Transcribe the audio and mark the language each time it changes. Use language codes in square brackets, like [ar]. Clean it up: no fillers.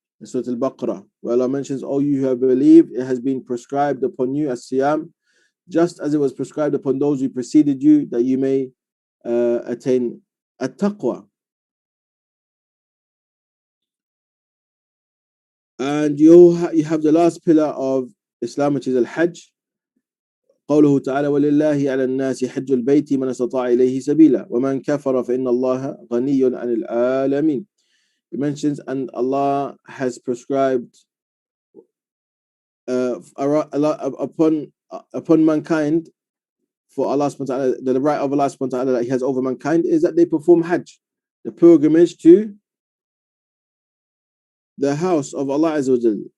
[en] In Surah Al-Baqarah, where Allah mentions, "O you who have believed, it has been prescribed upon you as-siyam, just as it was prescribed upon those who preceded you, that you may attain at-taqwa." And you have the last pillar of Islam, which is al-Hajj. [ar] قوله تعالى ولله على الناس حج البيت من استطاع إليه سبيلا ومن كفر فإن الله غني عن العالمين. [en] It mentions, and Allah has prescribed upon mankind, for Allah subhanahu wa ta'ala, the right of Allah subhanahu wa ta'ala that He has over mankind is that they perform Hajj, the pilgrimage to the house of Allah Azza wa Jal.